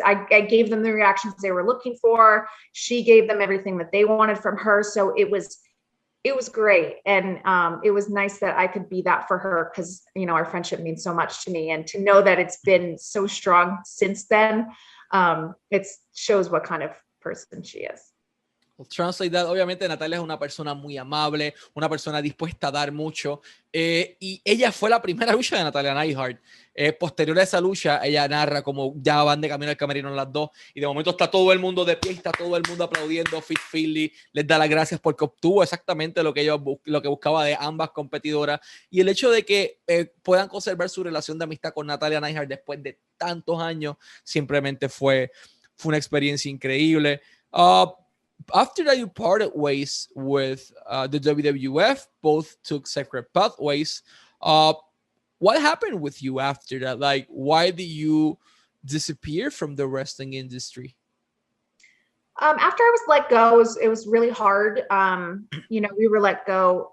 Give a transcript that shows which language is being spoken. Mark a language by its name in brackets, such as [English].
[English] I gave them the reactions they were looking for. She gave them everything that they wanted from her. So it was great. And it was nice that I could be that for her, because, you know, our friendship means so much to me, and to know that it's been so strong since then, it shows what kind of person she is. I'll translate that. [Spanish] Obviamente Natalia es una persona muy amable, una persona dispuesta a dar mucho, y ella fue la primera lucha de Natalia Neidhart. Posterior a esa lucha, ella narra como ya van de camino al camerino las dos, y de momento está todo el mundo de pie, está todo el mundo aplaudiendo. Fit Finlay les da las gracias porque obtuvo exactamente lo que buscaba de ambas competidoras, y el hecho de que puedan conservar su relación de amistad con Natalia Neidhart después de tantos años simplemente fue una experiencia increíble. [English] After that, you parted ways with the WWF, both took separate pathways. What happened with you after that? Like, why did you disappear from the wrestling industry? After I was let go, it was really hard. You know, we were let go.